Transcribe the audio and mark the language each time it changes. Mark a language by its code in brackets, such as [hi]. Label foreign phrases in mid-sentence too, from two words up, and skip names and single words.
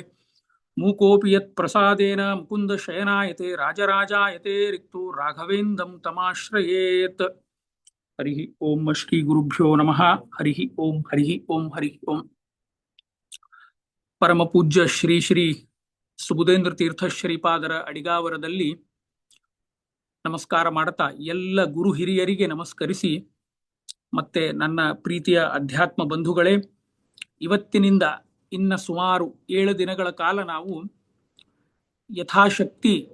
[sa] मूकोऽपि यत्प्रसादेन मुकुन्द शयनायते राजराजायते रिक्तो राघवेन्द्रं तमाश्रयेत्। हरिः ओम श्री गुरुभ्यो नमः। हरिः ओम हरिः ओम हरिः ओम। परम पूज्य [kn] ಶ್ರೀ ಶ್ರೀ ಸುಬುಧೇಂದ್ರ ತೀರ್ಥ ಶ್ರೀಪಾದರ ಅಡಿಗಾವರದಲ್ಲಿ ನಮಸ್ಕಾರ ಮಾಡುತ್ತಾ ಎಲ್ಲ ಗುರು ಹಿರಿಯರಿಗೆ ನಮಸ್ಕರಿಸಿ, ಮತ್ತೆ ನನ್ನ ಪ್ರೀತಿಯ ಅಧ್ಯಾತ್ಮ ಬಂಧುಗಳೇ, ಇವತ್ತಿನಿಂದ ಇನ್ನ ಸುಮಾರು 7 ದಿನಗಳ ಕಾಲ ನಾವು ಯಥಾಶಕ್ತಿ